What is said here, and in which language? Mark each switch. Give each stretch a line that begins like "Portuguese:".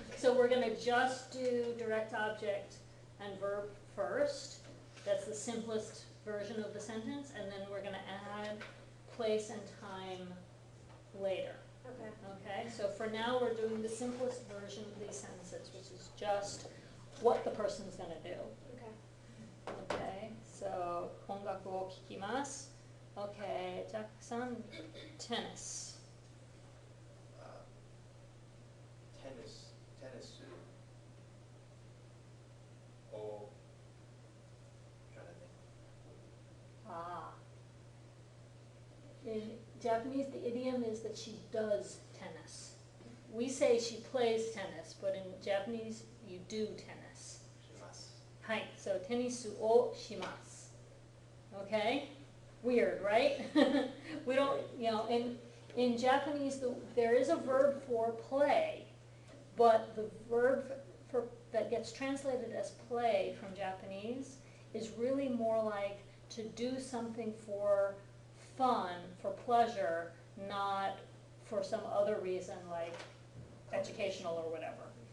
English: So we're gonna just do direct object and verb first. That's the simplest version of the sentence, and then we're gonna add place and time later. Okay. Okay, so for now, we're doing the simplest version of these sentences, which is just what the person's gonna do. Okay. Okay, so
Japanese: 音楽を聴きます。
English: Okay, ジャックさん、tennis. 테니스 or trying to think. Ah. In Japanese, the idiom is that she does tennis. We say she plays tennis, but in Japanese, you do tennis.
Japanese: します。
English: Hi, so
Japanese: テニスをします.
English: Okay? Weird, right? We don't, in Japanese, there is a verb for play, but the verb that gets translated as play from Japanese is really more like to do something for fun, for pleasure, not for some other reason like educational or whatever.